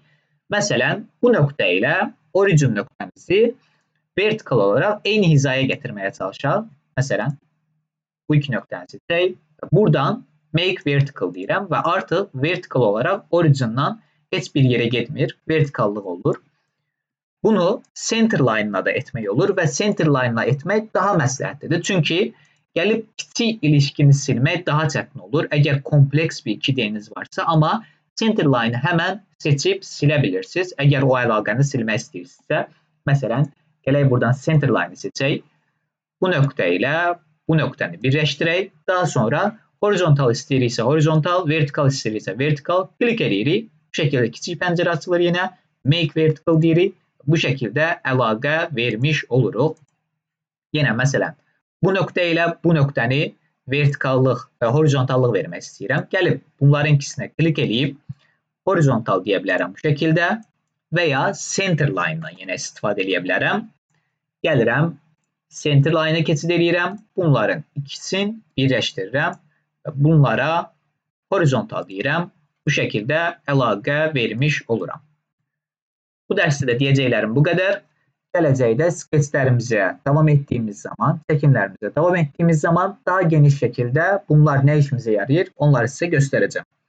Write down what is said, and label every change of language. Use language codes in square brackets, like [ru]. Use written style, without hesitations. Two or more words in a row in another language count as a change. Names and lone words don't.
[az] Məsələn, bu nöqtə ilə origin nöqtəmizi vertikal olaraq eyni hizaya gətirməyə çalışaq. Məsələn, bu iki nöqtəni seçək. Buradan [en] make vertical [az] deyirəm və artıq vertikal olaraq origin'dan heç bir yerə getmir. Vertikallıq olur. Bunu [en] center line- [az] la da etmək olur və [en] center line- [az] la etmək daha məsləhətlidir. Çünki gəlib kiçik ilişkini silmək daha çətin olur. Əgər kompleks bir 2D-niz varsa, amma [en] center line- [az] ı həmən seçib silə bilirsiniz. Əgər o əlaqəni silmək istəyirsinizsə, məsələn, gələk buradan [en] center line- [az] ı seçək. Bu nöqtə ilə bu nöqtəni birləşdirək. Daha sonra horizontal istəyiriksə horizontal, vertikal istəyiriksə vertikal klik edirik. Bu şəkildə kiçik pəncərə açılır yenə. [en] make vertical deyirik. [az] Bu şəkildə əlaqə vermiş oluruq. Yenə məsələn, bu nöqtə ilə bu nöqtəni vertikallıq və horizontallıq vermək istəyirəm. Gəlib bunların ikisinə klik edib horizontal deyə bilərəm bu şəkildə və ya [en] center line- [az] dan yenə istifadə edə bilərəm. Gəlirəm, [en] center line- [az] a keçid edirəm. Bunların ikisini birləşdirirəm və bunlara horizontal deyirəm. Bu şəkildə əlaqə vermiş oluram. Bu dərsdə də deyəcəklərim bu qədər. Gələcəkdə skeçlərimizə davam etdiyimiz zaman, çəkimlərimizə davam etdiyimiz zaman daha geniş şəkildə bunlar nə işimizə yarayır, onları sizə göstərəcəm.